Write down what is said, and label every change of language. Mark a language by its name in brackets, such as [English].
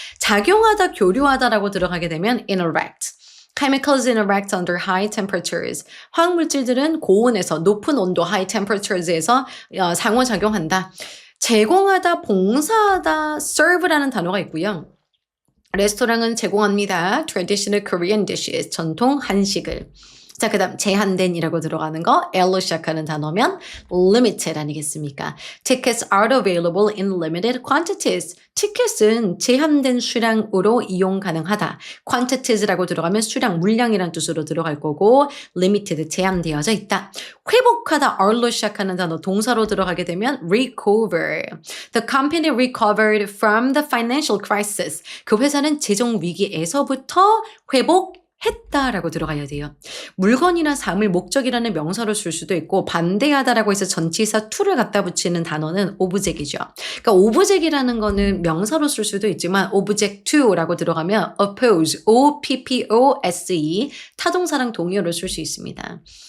[Korean] 작용하다, 교류하다라고 들어가게 되면 interact. [English] Chemicals interact under high temperatures. [Korean] 화학물질들은 고온에서 높은 온도 [English] high temperatures [Korean] 에서 상호작용한다. 제공하다, 봉사하다, serve라는 단어가 있고요. 레스토랑은 제공합니다. [English] Traditional Korean dishes, [Korean] 전통 한식을. 자, 그 다음 제한된이라고 들어가는 거 L로 시작하는 단어면 limited 아니겠습니까? [English] Tickets are available in limited quantities. [Korean] 티켓은 제한된 수량으로 이용 가능하다. quantities라고 들어가면 수량, 물량이란 뜻으로 들어갈 거고 limited, 제한되어져 있다. 회복하다, R로 시작하는 단어 동사로 들어가게 되면 recover. [English] The company recovered from the financial crisis. [Korean] 그 회사는 재정 위기에서부터 했다라고 들어가야 돼요. 물건이나 사물, 목적이라는 명사로 쓸 수도 있고 반대하다라고 해서 전치사 to를 갖다 붙이는 단어는 object이죠. 그러니까 object이라는 거는 명사로 쓸 수도 있지만 object to라고 들어가면 oppose, O-P-P-O-S-E 타동사랑 동의어로 쓸 수 있습니다.